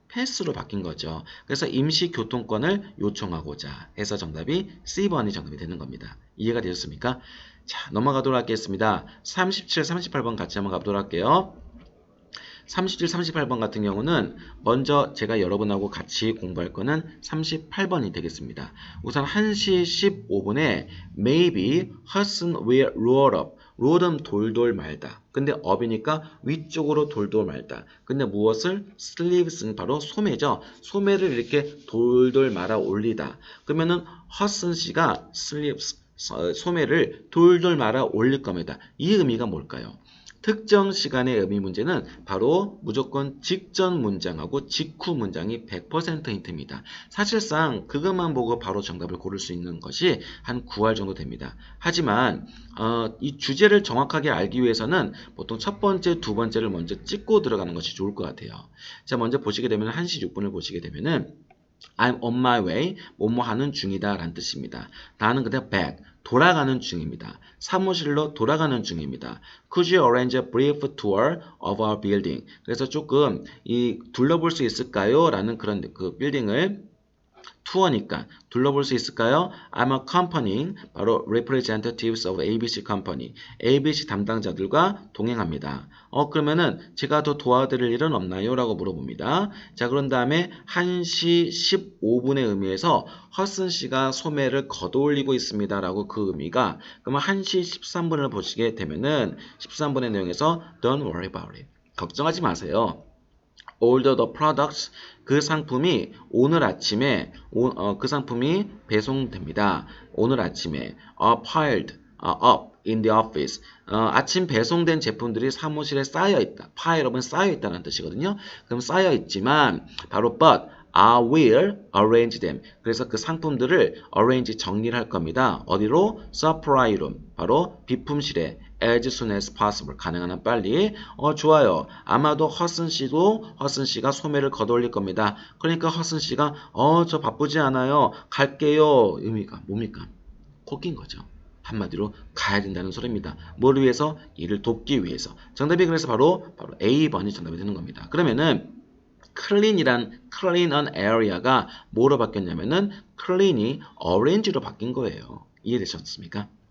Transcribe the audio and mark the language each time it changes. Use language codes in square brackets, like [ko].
[ko] 패스로 바뀐 거죠. 그래서 임시 교통권을 요청하고자 해서 정답이 C번이 정답이 되는 겁니다. 이해가 되셨습니까? 자, 넘어가도록 하겠습니다. 37, 38번 같이 한번 가보도록 할게요. 37, 38번 같은 경우는 먼저 제가 여러분하고 같이 공부할 거는 38번이 되겠습니다. 우선 1시 15분에 [en] maybe Hudson will roll up. [ko] roll은 돌돌 말다. 근데 up이니까 위쪽으로 돌돌 말다. 근데 무엇을? sleeves는 바로 소매죠. 소매를 이렇게 돌돌 말아 올리다. 그러면은 Hudson 씨가 sleeves 소매를 돌돌 말아 올릴 겁니다. 이 의미가 뭘까요? 특정 시간의 의미 문제는 바로 무조건 직전 문장하고 직후 문장이 100% 힌트입니다. 사실상 그것만 보고 바로 정답을 고를 수 있는 것이 한 9할 정도 됩니다. 하지만 이 주제를 정확하게 알기 위해서는 보통 첫 번째, 두 번째를 먼저 찍고 들어가는 것이 좋을 것 같아요. 자, 먼저 보시게 되면 1시 6분을 보시게 되면은 [en] I'm on my way, [ko] 뭐뭐 하는 중이다 라는 뜻입니다. 나는 그냥 back, 돌아가는 중입니다. 사무실로 돌아가는 중입니다. [en] Could you arrange a brief tour of our building? [ko] 그래서 조금 이 둘러볼 수 있을까요? 라는 그런 그 빌딩을 투어니까 둘러볼 수 있을까요? [en] I'm accompanying 바로 representatives of ABC company. [ko] ABC 담당자들과 동행합니다. 그러면은 제가 더 도와드릴 일은 없나요? 라고 물어봅니다. 자, 그런 다음에 1시 15분의 의미에서 허슨 씨가 소매를 걷어올리고 있습니다. 라고 그 의미가 그러면 1시 13분을 보시게 되면은 13분의 내용에서 [en] Don't worry about it. [ko] 걱정하지 마세요. [en] Order the products [ko] 그 상품이 오늘 아침에 그 상품이 배송됩니다. 오늘 아침에 [en] piled up in the office [ko] 아침 배송된 제품들이 사무실에 쌓여 있다. pileup은 쌓여 있다는 뜻이거든요. 그럼 쌓여 있지만 바로 [en] but I will arrange them. [ko] 그래서 그 상품들을 arrange 정리를 할 겁니다. 어디로? [en] supply room. [ko] 바로 비품실에 [en] as soon as possible. [ko] 가능한 한 빨리. 좋아요. 아마도 허슨 씨가 소매를 걷어올릴 겁니다. 그러니까 허슨 씨가 저 바쁘지 않아요. 갈게요. 의미가 뭡니까? 코낀 거죠. 한마디로 가야 된다는 소리입니다. 뭘 위해서? 이를 돕기 위해서. 정답이 그래서 바로 A번이 정답이 되는 겁니다. 그러면은 clean an area가 뭐로 바뀌었냐면은 clean이 orange로 바뀐 거예요. 이해되셨습니까?